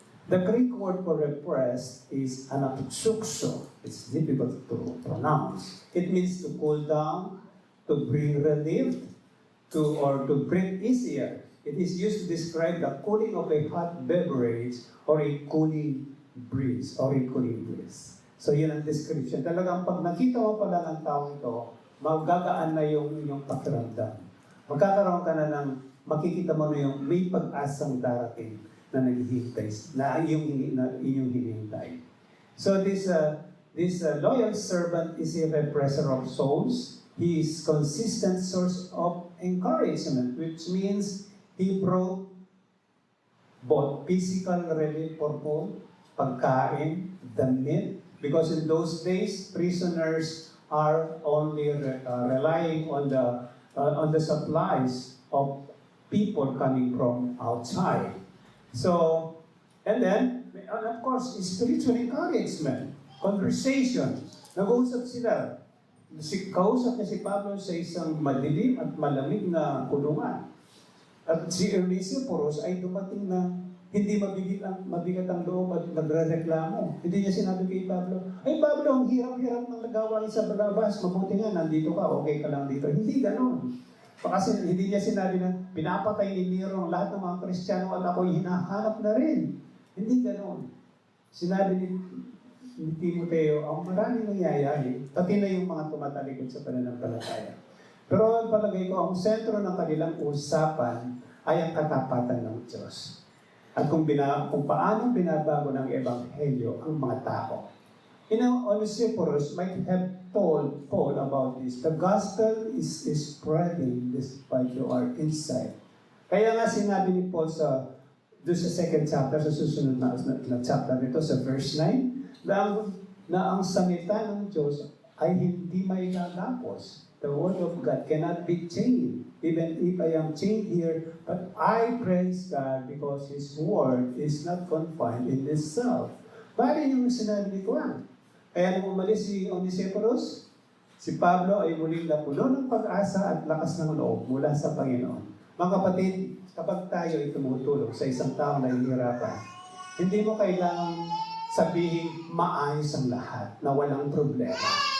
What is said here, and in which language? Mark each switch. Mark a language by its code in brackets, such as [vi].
[en] The Greek word for repressed is anapsukso. It's difficult to pronounce. It means to cool down, to bring relief, or to breathe easier. It is used to describe the cooling of a hot beverage or a cooling breeze. [tl] So yun ang description. Talagang pag nakita mo pala ng tao ito, magagaan na yung inyong pakiramdam. Magkakaroon ka na ng, makikita mo na yung may pag-asang darating na naghihintay, na inyong hinihintay. [en] So this loyal servant is a represser of souls. He is consistent source of encouragement, which means he brought both physical relief for Paul, [tl] pagkain, damit, [en] because in those days prisoners are only relying on the supplies of people coming from outside. So, and then, and of course, spiritual encouragement, conversation. [tl] Nag-uusap sila. Kausap niya si Pablo sa isang madilim at malamig na kulungan. At si Onesiphorus ay dumating na hindi mabigat ang loob at nagre-reklamo. Hindi niya sinabi kay Pablo, ay Pablo, ang hirap-hirap ng nagawain sa labas. Mabuti nga, nandito ka, okay ka lang dito. Hindi ganon. Kasi hindi niya sinabi na pinapatay ni Nero ang lahat ng mga Kristiyano at ako'y hinahanap na rin. Hindi ganon. Sinabi ni Timoteo, ang maraming nangyayari, pati na yung mga tumatalikod sa pananampalataya. Pero ang palagay ko, ang sentro ng kanilang usapan ay ang katapatan ng Diyos. At kung paano binabago ng Ebanghelyo ang mga tao. [en] Onesiphorus might have told Paul about this. The gospel is spreading despite you are inside. [tl] Kaya nga sinabi ni Paul doon sa second chapter, sa susunod na chapter nito, sa verse 9, na ang salita ng Diyos ay hindi may lalapos. [en] The word of God cannot be chained. Even if I am chained here, but I praise God because His word is not confined in this self. [tl] Bali yung sinabi ni Juan. Kaya nung umalis si Onesiphorus, si Pablo ay muling napuno ng pag-asa at lakas ng loob mula sa Panginoon. Mga kapatid, kapag tayo ay tumutulong sa isang tao na hihirapan, hindi mo kailangang sabihin maayos ang lahat, na walang problema.